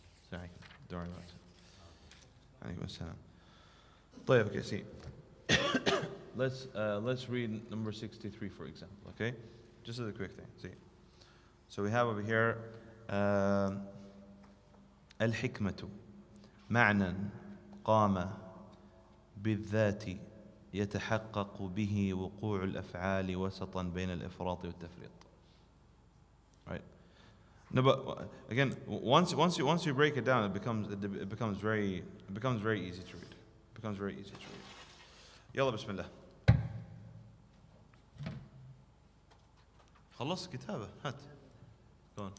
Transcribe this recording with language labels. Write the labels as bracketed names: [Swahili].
[English] Sorry, don't worry about it. I think it was طيب, okay, see. Let's read number 63, for example, okay? Just as a quick thing, see. So we have over here [Arabic] الحكمة معنى قام بالذات يتحقق به وقوع الأفعال وسطا بين الإفراط والتفريط. [English] Right? No, but again, once you break it down, it becomes very easy to read. It becomes very easy to read. [Arabic] يلا بسم الله. خلص كتابة هات. [English] Go on.